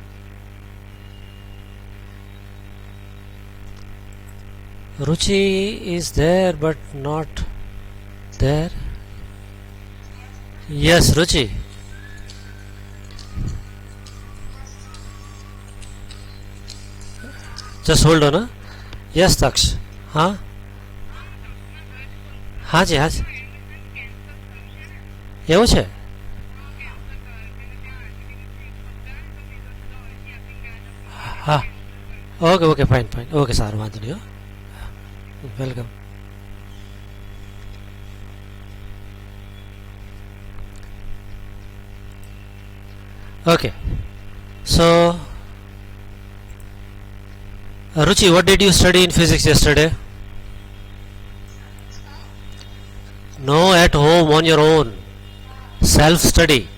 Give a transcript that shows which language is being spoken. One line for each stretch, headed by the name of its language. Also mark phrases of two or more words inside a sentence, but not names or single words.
English: Ruchi is there but not there. Yes, Ruchi. Just hold on. Yes,
Hindi: Taksh. हाँ हाँ जी हाँ जी
Gujarati: એવું છે
English: હા okay okay fine fine okay
Gujarati: સારું વાંધો નહીં
English: વેલકમ okay so Ruchi, what did you study in physics yesterday? No, at home on your own, self study.